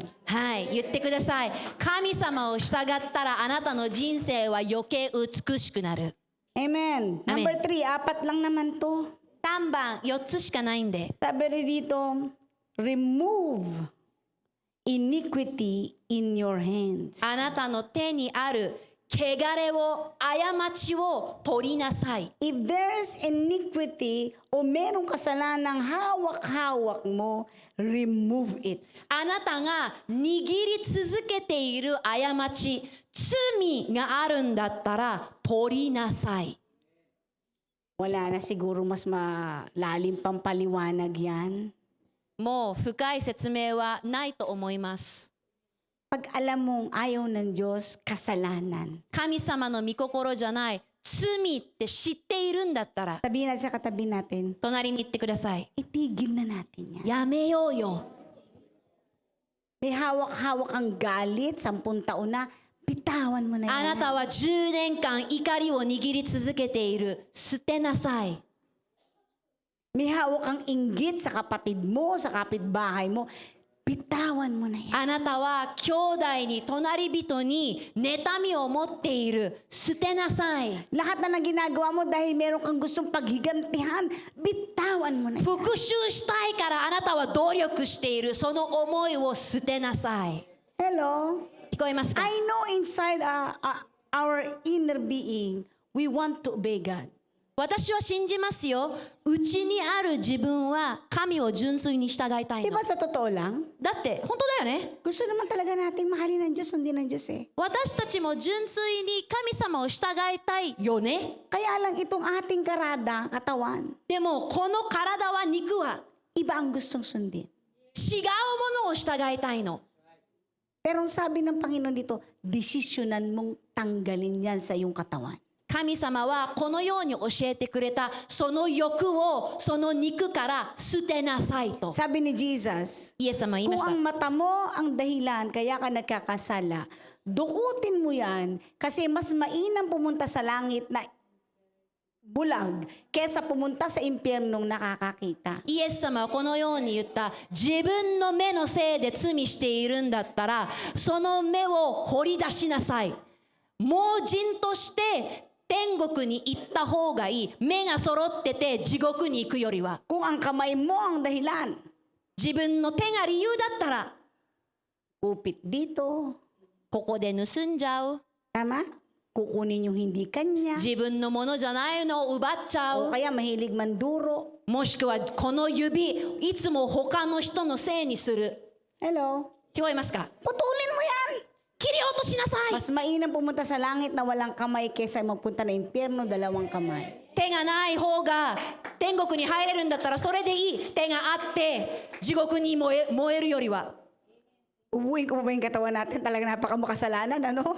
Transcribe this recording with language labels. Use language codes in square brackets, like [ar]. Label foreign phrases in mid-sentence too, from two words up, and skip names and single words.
[ja] はい、言ってください。神様を従ったらあなたの人生は余計美しくなる。 Amen. Amen. [tl] Number 3, 4 lang naman to. [ja] 3 番、4つしかないんで。 [tl] Sabi rin dito, [en] remove iniquity in your hands. [ja] あなたの手にある汚れを、過ちを取りなさい。 [en] If there's iniquity [tl] o merong kasalanang hawak-hawak mo, [en] remove it. [ja] あなたが握り続けている過ち、罪があるんだったら取りなさい。 [tl] Wala na siguro mas malalim pang paliwanag yan. [ja] もう深い説明はないと思います。 [tl] Pag alam mong ayaw ng Diyos, kasalanan. [ja] 神様の御心じゃない罪って知っているんだったら、 [tl] Sabihin natin sa katabi natin, [ja] 隣に行ってください。 [tl] itigil na natin yan. [ja] やめようよ。 [tl] May hawak-hawak ang galit, 10 taon na, bitawan mo na [ja] あ [tl] yan. [ja] なたは10年間怒りを握り続けている。捨てなさい。 [tl] May hawak kang inggit sa kapatid mo, sa kapitbahay mo, Bitawan mo na yan. [ja] あなたは兄弟に隣人に妬みを持っている。捨てなさい。 [tl] Lahat na ng ginagawa mo dahil meron kang gustong paghigantihan, bitawan mo na yan. [ja] 復讐したいからあなたは努力している。その思いを捨てなさい。 Hello? 聞こえますか？ [en] I know inside our inner being, we want to obey God. [ja] 私は信じますよ。うちにある自分は神を純粋に従いたい [tl] Di [ja] の。 [tl] ba sa totoo lang? [ja] だって本当だよね。 [tl] Gusto naman talaga nating mahalin ng Diyos, sundin ng Diyos eh. [ja] 私たちも純粋に神様を従いたいよね。 [tl] Kaya lang itong ating karada, katawan, [ja] でもこの体は肉は [tl] iba ang gustong sundin. [ja] 違うものを従いたいの。 [tl] Pero ang sabi ng Panginoon dito, desisyonan mong tanggalin yan sa iyong katawan. [ja] 神様はこのように教えてくれた。その欲をその肉から捨てなさいと。 [tl] Sabi ni Jesus, [ja] イエス様は言いま [tl] kung [ja] した。 [tl] ang mata mo ang dahilan kaya ka nagkakasala, dukutin mo yan kasi mas mainam pumunta sa langit na bulag kesa pumunta sa impyernong nakakakita. [ja] イエス様はこのように言った。自分の目のせいで罪しているんだったら、その目を掘り出しなさい。盲人として天国に行った方がいい。目が揃ってて地獄に行くよりは。 [tl] Kung ang kamay mo ang dahilan, [ja] 自分の手が理由だったら、 [tl] upit dito, [ja] ここで盗んじゃう。 [tl] tama? Kukunin yung hindi kanya. [ja] 自分のものじゃないのを奪っちゃ [tl] O [ja] う。 [tl] kaya mahilig manduro. [ja] もしくはこの指、いつも他の人のせいにする。 Hello? 聞こえますか？ [tl] Putulin mo yan! [ja] 切り落としなさい。 [tl] Mas mainam pumunta sa langit na walang kamay kesa magpunta na impyerno, dalawang kamay. [ja] 手がない方が天国に入れるんだったらそれでいい。手があって地獄に燃えるよりは。 [tl] Ubuin ko pa ba yung katawan natin? Talaga napakamakasalanan, ano?